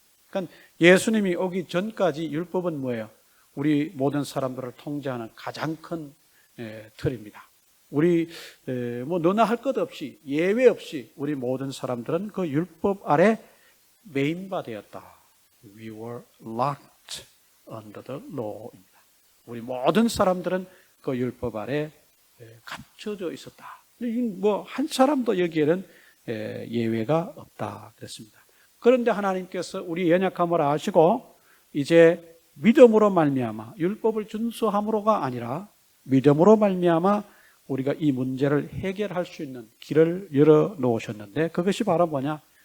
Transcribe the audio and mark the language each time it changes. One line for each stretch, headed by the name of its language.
Korean: 그러니까 예수님이 오기 전까지 율법은 뭐예요? 우리 모든 사람들을 통제하는 가장 큰 틀입니다. 우리 뭐 너나 할 것 없이 예외 없이 우리 모든 사람들은 그 율법 아래 매인바되었다.
English: We were locked under the law
Korean: 입니다. 우리 모든 사람들은 그 율법 아래 갇혀져 있었다. 뭐 한 사람도 여기에는 예외가 없다 그랬습니다. 그런데 하나님께서 우리 연약함을 아시고 이제 믿음으로 말미암아 율법을 준수함으로가 아니라 믿음으로 말미암아 우리가 이 문제를 해결할 수 있는 길을 열어 놓으셨는데 그것이 바로 뭐냐?